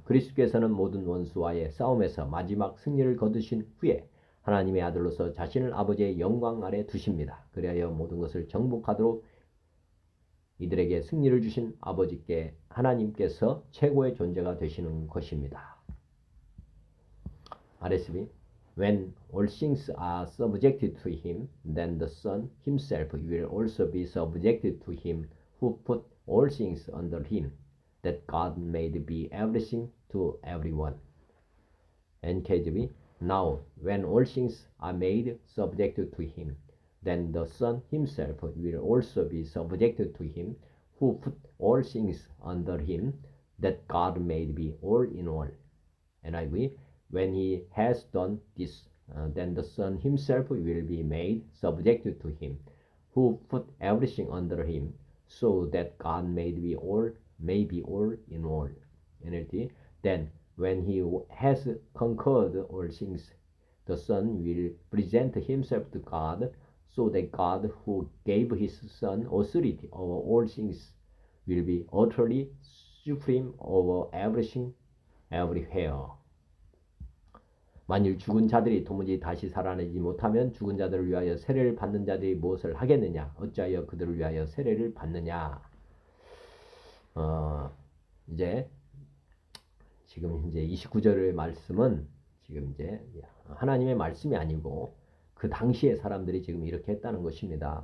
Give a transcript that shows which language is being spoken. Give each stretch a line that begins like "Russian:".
Korean: 그리스도께서는 모든 원수와의 싸움에서 마지막 승리를 거두신 후에 하나님의 아들로서 자신을 아버지의 영광 아래 두십니다. 그리하여 모든 것을 정복하도록 이들에게 승리를 주신 아버지께 하나님께서 최고의 존재가 되시는 것입니다. RSV.
English: When all things are subjected to him, then the Son himself will also be subjected to him who put all things under him, that God may be everything to everyone. NKJV. Now, when all things are made subject to him, then the Son himself will also be subjected to him who put all things under him, that God may be all in all. NIV, when he has done this, then the Son himself will be made subject to him, who put everything under him, so that God may be all in all. NLT, then when he has conquered all things, the Son will present himself to God, so that God, who gave his Son authority over all things, will be utterly supreme over everything, everywhere.
Korean: 만일 죽은 자들이 도무지 다시 살아나지 못하면 죽은 자들을 위하여 세례를 받는 자들이 무엇을 하겠느냐? 어찌하여 그들을 위하여 세례를 받느냐? 이제 지금 이제 29절의 말씀은 지금 이제 하나님의 말씀이 아니고 그 당시의 사람들이 지금 이렇게 했다는 것입니다.